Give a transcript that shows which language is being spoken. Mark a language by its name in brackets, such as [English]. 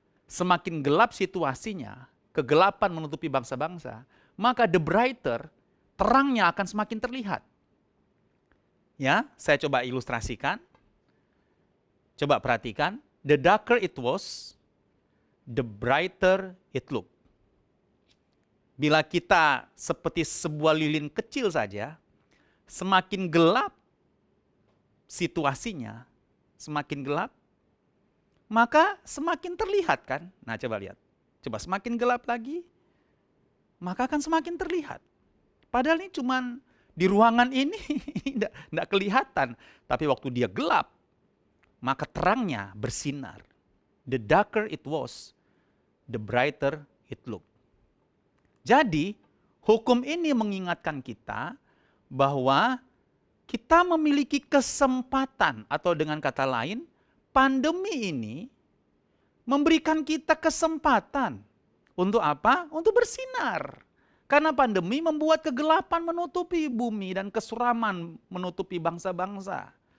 [Indonesian] Semakin gelap situasinya, kegelapan menutupi bangsa-bangsa, maka [English] the brighter, [Indonesian] terangnya akan semakin terlihat. Ya, saya coba ilustrasikan. Coba perhatikan. [English] The darker it was, the brighter it looked. [Indonesian] Bila kita seperti sebuah lilin kecil saja, semakin gelap situasinya, semakin gelap, maka semakin terlihat kan? Nah coba lihat. Coba semakin gelap lagi, maka akan semakin terlihat. Padahal ini cuman di ruangan ini tidak kelihatan. Tapi waktu dia gelap, maka terangnya bersinar. [English] The darker it was, the brighter it looked. [Indonesian] Jadi, hukum ini mengingatkan kita bahwa kita memiliki kesempatan, atau dengan kata lain, pandemi ini memberikan kita kesempatan. Untuk apa? Untuk bersinar. Karena pandemi membuat kegelapan menutupi bumi dan kesuraman menutupi bangsa-bangsa.